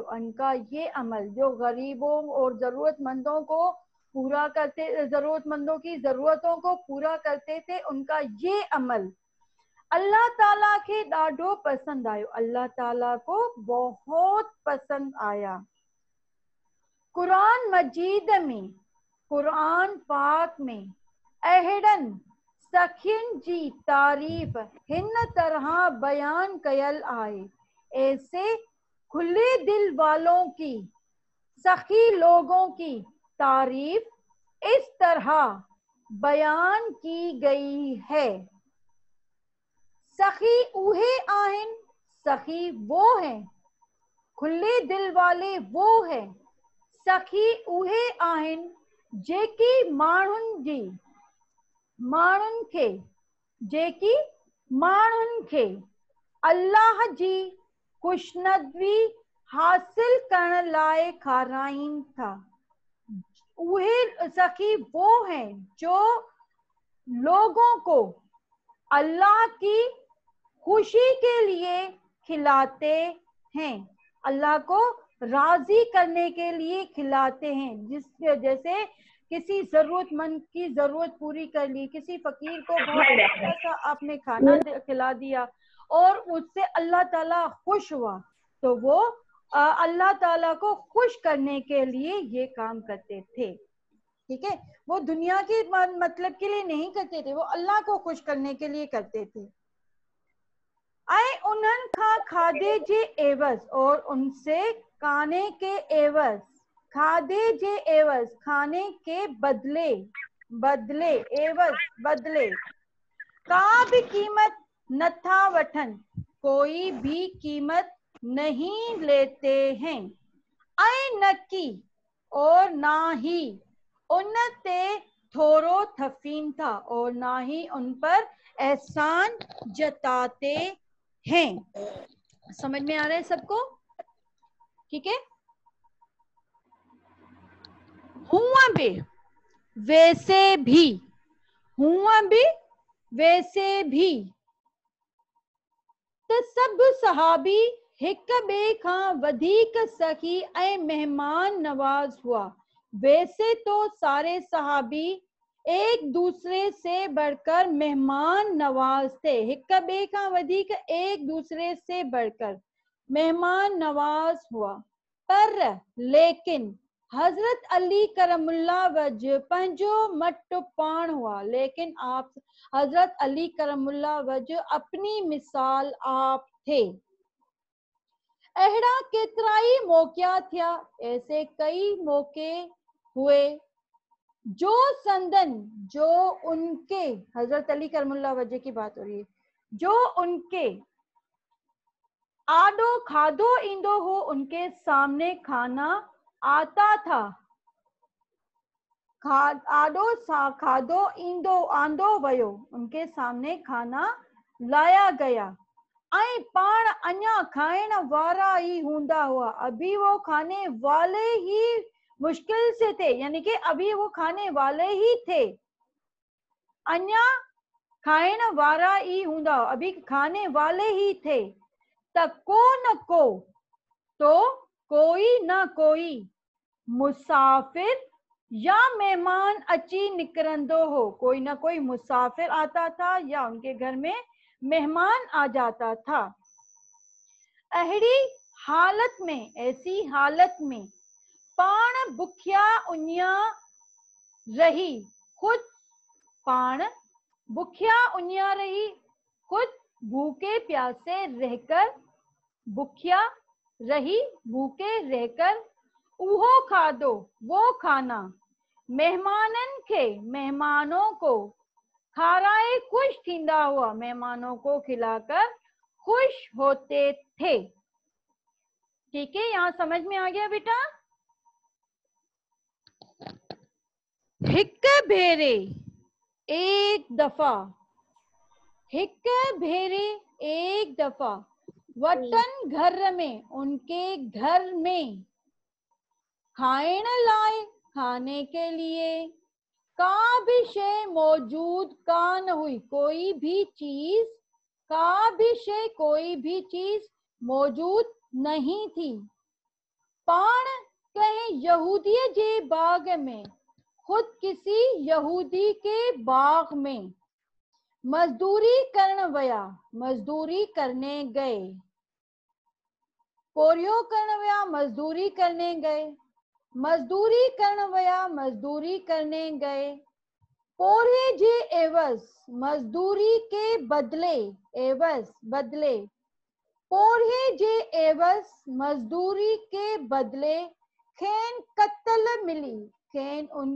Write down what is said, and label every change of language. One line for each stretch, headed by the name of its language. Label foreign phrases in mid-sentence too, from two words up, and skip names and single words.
Hindi: उनका ये अमल जो गरीबों और जरूरतमंदों को पूरा करते, जरूरतमंदों की जरूरतों को पूरा करते थे, उनका ये अमल अल्लाह ताला के
Sindhi: ॾाढो पसंद आयो,
Hindi: अल्लाह ताला को बहुत पसंद आया।
Sindhi: कुरान मजीद में, कुरान पाक में अहिड़नि सखियुनि जी तारीफ़ हिन तरह बयान कयल आहे।
Hindi: ऐसे खुले दिल वालों की, सखी लोगों की तारीफ इस तरह बयान की गई है।
Sindhi: सखी उहे आहिन,
Hindi: सखी वो हैं, खुले दिल वाले वो हैं,
Sindhi: सखी उहे आहिन जेकी माण्हुनि जी, माण्हुनि खे, जेकी माण्हुनि खे अल्लाह जी खुशनदवी हासिल करण लाइ खाराइन था।
Hindi: उहे सखी वो हैं जो लोगों को अल्लाह की खुशी के लिए खिलाते हैं, अल्लाह को राजी करने के लिए खिलाते हैं। जैसे किसी जरूरतमंद की जरूरत पूरी कर ली, किसी फकीर को बहुत अच्छा सा आपने खाना खिला दिया और उससे अल्लाह ताला खुश हुआ, तो वो अल्लाह ताला को खुश करने के लिए ये काम करते थे। ठीक है, वो दुनिया के मतलब के लिए नहीं करते थे, वो अल्लाह को खुश करने के लिए करते थे।
Sindhi: ऐं उन्हनि खां खाधे जे एवज़,
Hindi: और उनसे खाने के एवज़,
Sindhi: खाधे जे एवज़,
Hindi: खाने के बदले, बदले एवज़ बदले,
Sindhi: का भी कीमत नथा वठन,
Hindi: कोई भी कीमत नहीं लेते हैं।
Sindhi: ऐं न की,
Hindi: और ना ही
Sindhi: उन ते थोरो थफीन था,
Hindi: और ना ही उन पर एहसान जताते हैं। समझ में आ रहा है सबको? ठीक है। हुआ भी वैसे भी, हुआ भी वैसे भी
Sindhi: त सब सहाबी हिक ॿिए खां वधीक सखी ऐं मेहमान नवाज हुआ।
Hindi: वैसे तो सारे सहाबी एक दूसरे से बढ़कर मेहमान नवाज थे।
Sindhi: हिक ॿिए खां वधीक
Hindi: एक दूसरे से बढ़कर मेहमान नवाज हुआ।
Sindhi: पर लेकिन हजरत अली करमुल्ला वजह पंहिंजो मट पाण हुआ।
Hindi: लेकिन आप हजरत अली करमुल्ला वजह अपनी मिसाल आप थे।
Sindhi: अहिड़ा केतिराई मौक़िया थिया,
Hindi: ऐसे कई मौके हुए जो संदन, जो उनके, हजरत अली करमुल्ला वजह की बात हो रही है, जो उनके
Sindhi: आडो खाधो इंदो हो,
Hindi: उनके सामने खाना आता था।
Sindhi: आडो खाधो इंदो आंदो वयो,
Hindi: उनके सामने खाना लाया गया।
Sindhi: ऐं पाण अञा खाइण वारा ही हूंदा हुआ,
Hindi: अभी वो खाने वाले ही मुश्किल से थे, यानी कि अभी वो खाने वाले ही थे।
Sindhi: अञा खाइण वारा ही हूंदा,
Hindi: अभी खाने वाले ही थे।
Sindhi: त को न को,
Hindi: तो कोई ना कोई मुसाफिर या मेहमान
Sindhi: अची निकरंदो हो,
Hindi: कोई ना कोई मुसाफिर आता था या उनके घर में मेहमान आ जाता था।
Sindhi: अहिड़ी हालत में,
Hindi: ऐसी हालत में
Sindhi: पाण भुखिया उन्या रही
Hindi: खुद,
Sindhi: पाण भुखिया उन्या रही
Hindi: खुद भूखे प्यासे रहकर,
Sindhi: भुखिया रही
Hindi: भूखे रहकर,
Sindhi: उहो खाधो
Hindi: वो खाना
Sindhi: मेहमानन के,
Hindi: मेहमानों को
Sindhi: खाराए खुश थींदा हुआ,
Hindi: मेहमानों को खिलाकर खुश होते थे। ठीक है, यहाँ समझ में आ गया बेटा?
Sindhi: हिक भेरे
Hindi: एक दफा,
Sindhi: हिक भेरे
Hindi: एक दफा वतन घर में, उनके घर में
Sindhi: खाइण लाए,
Hindi: खाने के लिए
Sindhi: का भी शय मौजूद कान हुई,
Hindi: कोई भी चीज,
Sindhi: का भी शय
Hindi: कोई भी चीज मौजूद नहीं थी।
Sindhi: पाण कहीं यहूदी जे बाग में,
Hindi: खुद किसी यहूदी के बाग में
Sindhi: मजदूरी करण वया,
Hindi: मजदूरी करने गए।
Sindhi: पोरियो करण वया,
Hindi: मजदूरी करने गए।
Sindhi: मजदूरी करण वया,
Hindi: मजदूरी करने गए।
Sindhi: पोरे जे एवज,
Hindi: मजदूरी के बदले,
Sindhi: एवज बदले, पोरे जे एवज
Hindi: मजदूरी के बदले
Sindhi: खेन कत्ल मिली, खेन